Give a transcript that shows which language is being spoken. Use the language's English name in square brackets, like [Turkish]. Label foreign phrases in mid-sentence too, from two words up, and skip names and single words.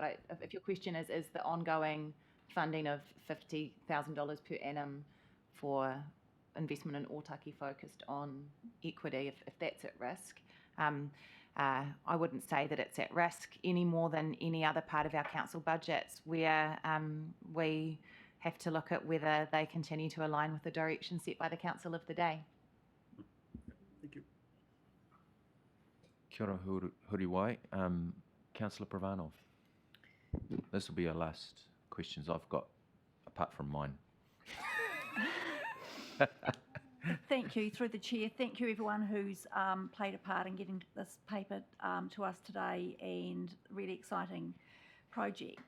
[English] But if your question is the ongoing funding of $50,000 per annum for investment in Ōtaki focused on equity, if that's at risk, I wouldn't say that it's at risk any more than any other part of our council budgets, where we have to look at whether they continue to align with the direction set by the council of the day. Thank you. [Māori] Kia ora, Huriwai. [English] Councillor Pravanov. This will be our last questions I've got, apart from mine. Thank you, through the chair. Thank you everyone who's played a part in getting this paper to us today, and really exciting project.